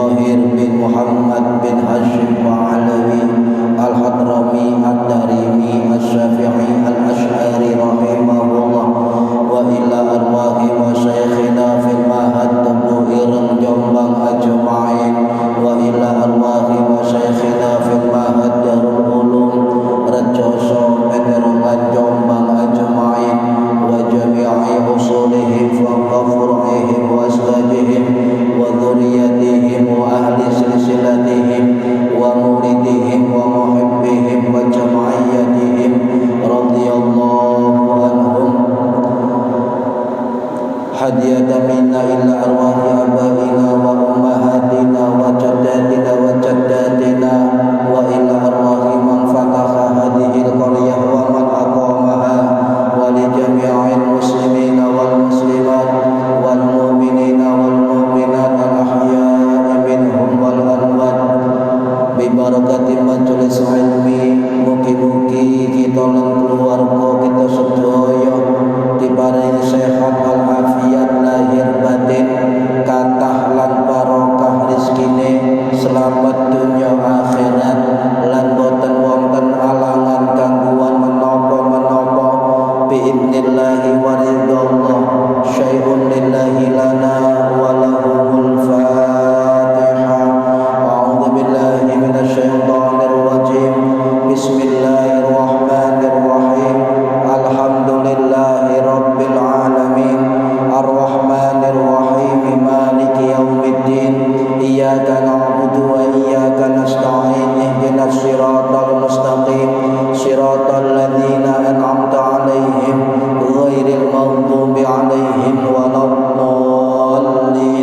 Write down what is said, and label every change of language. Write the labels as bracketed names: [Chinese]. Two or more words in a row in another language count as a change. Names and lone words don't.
[Arabic] منذر بن محمد بن هاشم وعلوي الحضرمي الدارمي الشافعي الأشعري رحمه الله وإلى أرواح وشيخنا في المعهد Tubuh Ireng Jombang أجمعين وإلى أرواح وشيخنا في المعهد دار العلوم Rejoso Peterongan Jombang أجمعين وجميع أصولهم وفروعهم وأسبابهم وذرياتهم وأهل سلسلتهم ومريديهم ومحبيهم وجماعتهم رضي الله عنهم هدية منا إلى أرواح آبائنا وأمهاتنا وجداتنا وجداتنا وإلى أرواح من فتح هذه القرية ومن أقامها ولجميع المسلمين والمسلمات والمؤمنين والمؤمنات الأحياء منهم والأموات ببركة مجلس علمي. [Javanese] Mugi-mugi kita lan keluarga kita sedaya diparingi sehat walafiat lahir batin, kathah lan barokah rezekine, selamat dunya akhirat lan boten wonten alangan gangguan menapa-menapa [Arabic] بإذن الله ورضا الله شيء لله لنا ولهم الفاتحة. أعوذ بالله من الشيطان الرجيم. بسم الله الرحمن الرحيم. الحمد لله رب العالمين الرحمن الرحيم مالك يوم الدين إياك نعبد وإياك نستعين اهدنا الصراط المستقيم صراط الذين أنعمت عليهم غير المغضوب عليهم ولا الضالين.